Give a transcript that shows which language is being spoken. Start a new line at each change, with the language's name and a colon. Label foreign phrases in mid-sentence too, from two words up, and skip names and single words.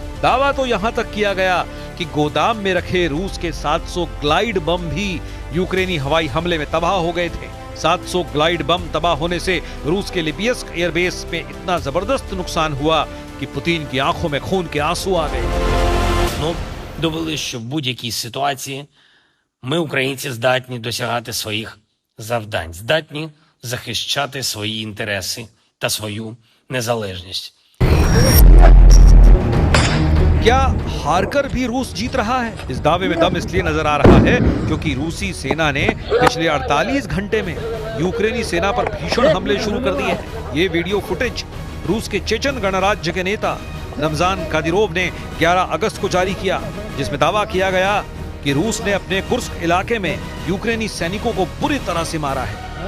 Hindi: दावा तो यहां तक किया गया कि गोदाम में रखे रूस के 700
English: glide bomb
Hindi: भी यूक्रेनी हवाई हमले में तबाह हो गए थे। 700
English: glide bomb
Hindi: तबाह होने से रूस के लिपियस्क एयरबेस में इतना जबरदस्त नुकसान हुआ कि पुतिन की आंखों में खून के आंसू आ गए।
Ukrainian: Ну, довели, що в будь-якій ситуації ми, українці, здатні досягати своїх завдань, здатні захищати свої інтереси та свою незалежність.
Hindi: क्या हारकर भी रूस जीत रहा है? इस दावे में दम इसलिए नजर आ रहा है क्योंकि रूसी सेना ने पिछले 48 घंटे में यूक्रेनी सेना पर भीषण हमले शुरू कर दिए हैं। ये
English: video footage
Hindi: रूस के चेचन गणराज्य के नेता रमजान कादिरोव ने 11 अगस्त को जारी किया, जिसमें दावा किया गया कि रूस ने अपने कुर्स्क इलाके में यूक्रेनी सैनिकों को बुरी तरह से मारा है।